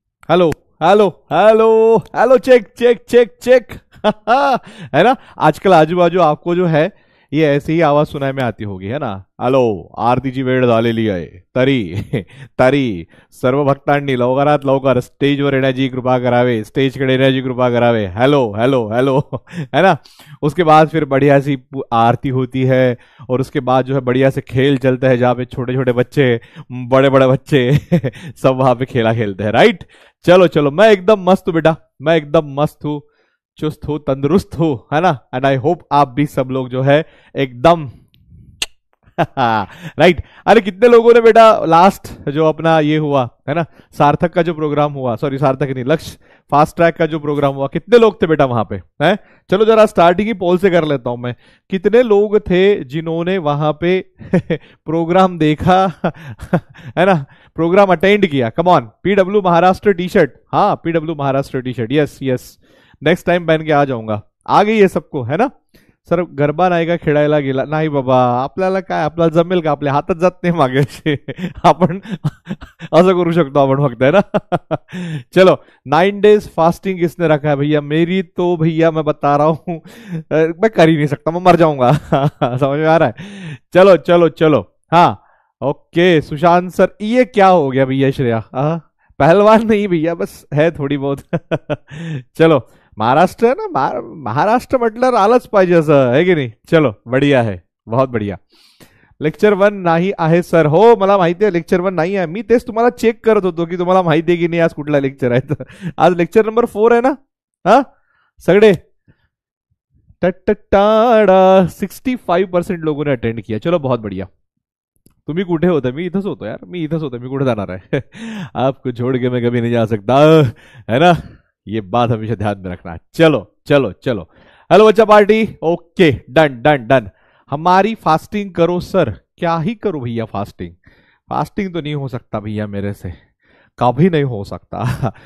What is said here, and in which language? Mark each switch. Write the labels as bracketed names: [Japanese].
[English] Hello hello hello hello check check check check. [Hindi] है ना? आजकल आजू बाजू आपको जो है ये ऐसी ही आवाज सुनाई में आती होगी, है ना? [Marathi] हेलो, आरतीची वेळ झालेली आहे तरी तरी सर्व भक्तांनी लवकरात लवकर स्टेजवर येण्याची कृपा करावे, स्टेजकडे येण्याची कृपा करावे। [English] Hello hello hello. है ना? [Hindi] उसके बाद फिर बढ़िया सी आरती होती है और उसके बाद जो है बढ़िया से खेल चलता है जहाँ पे छोटे छोटे बच्चे, बड़े बड़े बच्चे सब वहां पे खेला खेलते हैं, राइट? चलो चलो, मैं एकदम मस्त हूँ बेटा, मैं एकदम मस्त हूँ, चुस्त हूँ, तंदुरुस्त हूँ, है ना? [English] and I hope [Hindi] आप भी सब लोग जो है एकदम राइट। अरे कितने लोगों ने बेटा लास्ट जो अपना ये हुआ है ना, सार्थक का जो प्रोग्राम हुआ, सॉरी सार्थक नहीं, लक्ष्य फास्ट ट्रैक का जो प्रोग्राम हुआ, कितने लोग थे बेटा वहां पे? हैं? चलो जरा स्टार्टिंग ही पोल से कर लेता हूं मैं। कितने लोग थे जिन्होंने वहां पे प्रोग्राम देखा? है ना? प्रोग्राम अटेंड किया? [English] come on, [Hindi] PW Maharashtra T shirt, हाँ PW Maharashtra T shirt, yes yes, next time पहन के आ जाऊंगा। आ गई है सबको, है ना? [Marathi] सर गरबा नाही का खेळायला गेला? नाही बाबा, आपल्याला काय, आपल्याला जमेल का? आपल्या हातात जात नाही मागे असे आपण असं करू शकतो आपण फक्त, [Hindi] है ना? चलो, 9 days फास्टिंग किसने रखा है भैया? मेरी तो भैया मैं बता रहा हूँ मैं कर ही नहीं सकता, मैं मर जाऊंगा। समझ में आ रहा है? चलो चलो चलो, हाँ ओके। सुशांत सर, ये क्या हो गया भैया? श्रेया पहलवान नहीं भैया, बस है थोड़ी बहुत। [Marathi] चलो, महाराष्ट्र [Hindi] है ना, [Marathi] महाराष्ट्र म्हटल्यावर आलंच पाहिजे असं, आहे की नाही? [Hindi] चलो बढ़िया है, बहुत बढ़िया। [Marathi] लेक्चर 1 नाही आहे सर? हो मला माहिती आहे लेक्चर 1 नाही आहे, मी तेच तुम्हाला चेक करत होतो की तुम्हाला माहिती आहे की नाही आज कुठला लेक्चर आहे। तर आज लेक्चर नंबर 4 आहे ना? हा सगळे [Hindi] टाड़ा 65% लोगों ने अटेंड किया, चलो बहुत बढ़िया। [Marathi] तुम्ही कुठे होते? मी इथंच होतो यार, मी इथंच होतो, मी कुठे जाणार आहे? [Hindi] आपको छोड़ के मैं कभी नहीं जा सकता, है ना? ये बात हमेशा ध्यान में रखना। चलो चलो चलो, हेलो बच्चा party, okay done done done. हमारी फास्टिंग करो सर? क्या ही करो भैया फास्टिंग? फास्टिंग तो नहीं हो सकता भैया मेरे से, कभी नहीं हो सकता।